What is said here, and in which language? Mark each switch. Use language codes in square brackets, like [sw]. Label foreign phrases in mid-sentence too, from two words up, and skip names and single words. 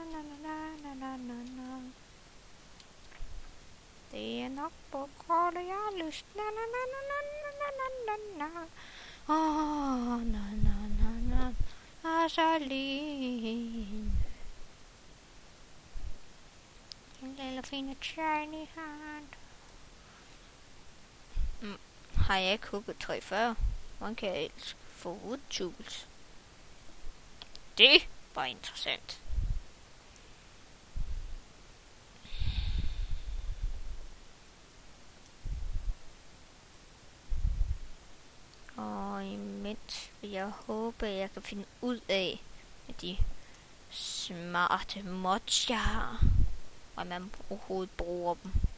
[da] Det er nok på grund af jeg har lyst. Og så lige en lille [en] fine shiny hand. [da] Har jeg ikke hugget træ før? Man kan elske [en] food tools. [da] Det var interessant. Og imens vil jeg håbe, at jeg kan finde ud af de smarte mods, jeg har, og man overhovedet bruger dem.